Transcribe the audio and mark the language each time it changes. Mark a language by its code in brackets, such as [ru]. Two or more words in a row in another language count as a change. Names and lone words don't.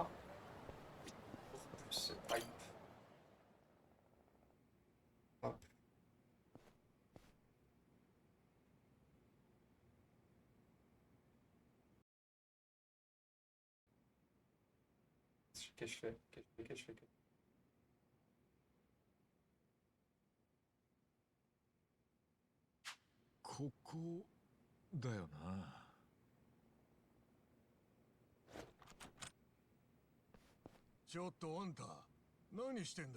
[fr] Pour plus hype. Hop. Qu'est-ce que je fais? Qu'est-ce que je fais? [ja] ここだよな。ちょっとあんた、何してんだい？